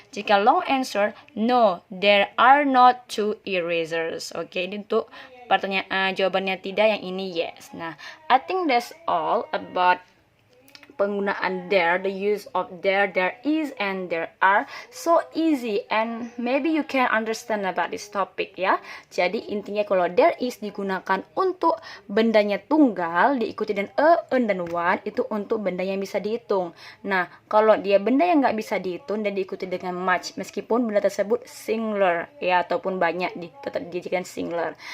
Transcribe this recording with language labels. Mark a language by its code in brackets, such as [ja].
[en] Jika long answer, no, there are not 2 erasers. [id] Oke, ini untuk pertanyaan jawabannya tidak, yang ini yes. Nah, [en] I think that's all about penggunaan there, the use of there is, and there are so easy, and maybe you can understand about this topic ya. [id] Jadi intinya kalau there is digunakan untuk bendanya tunggal diikuti dengan an dan one, itu untuk benda yang bisa dihitung. Nah, kalau dia benda yang nggak bisa dihitung dan diikuti dengan much, meskipun benda tersebut singular ya ataupun banyak, tetap dijadikan singular.